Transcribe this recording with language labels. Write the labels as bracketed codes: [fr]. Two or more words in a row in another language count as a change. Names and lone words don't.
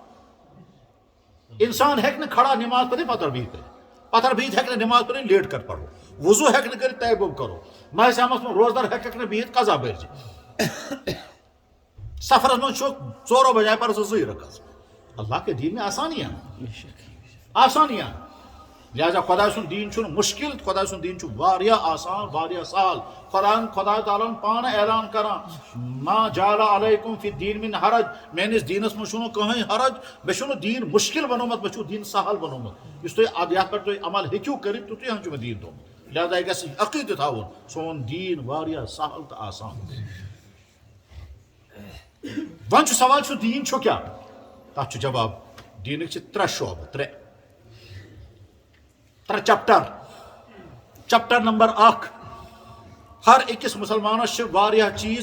[ks] انسان ہیٚکہِ نہٕ کھڑا نٮ۪ماز پٔرِتھ پتھر بِہِتھ کٔرِتھ پتھر بِہِتھ ہیٚکہِ نہٕ نٮ۪ماز پٔرِتھ [ur] لیٹ کر [ks] پرو وضوٗ ہیٚکہِ نہٕ کٔرِتھ تیمُم کرو ماہِ صیامس منٛز روزدار ہیٚکٮ۪کھ نہٕ بِہِتھ قضا بٔرزِ سفرس منٛز چھُ ژورو بجاے پر ژٕ زٕے رکعت [ur] اللہ کے دین میں آسانیاں آسانیاں [ks] لہذا خدا سُنٛد دیٖن چھُنہٕ مُشکل خدا سُنٛد دیٖن چھُ واریاہ آسان واریاہ سہل خدا تعالیٰ ہن پانہٕ اعلان کران [ar] ما جعل علیکم فی الدین من حرج [ks] میٲنِس دیٖنس منٛز چھُنہٕ کٕہٕنۍ حرج مےٚ چھُنہٕ دیٖن مُشکل بنومُت مےٚ چھُ دیٖن سہل بنومُت یُس تُہۍ یتھ پٮ۪ٹھ تُہۍ عمل ہیٚکِو کٔرِتھ تِتُے ہن چھُ مےٚ دیٖن تھوٚومُت لہذا یہِ گژھِ عقیٖدٕ تھاوُن سون دیٖن واریاہ سہل تہٕ آسان وۄنۍ چھُ سوال سُہ دیٖن چھُ کیٛاہ تتھ چھُ جواب دیٖنٕکۍ چھِ 3 شعبہٕ 3 [en] chapter number [ks] 1 ہر أکِس مسلمانس چھِ واریاہ چیٖز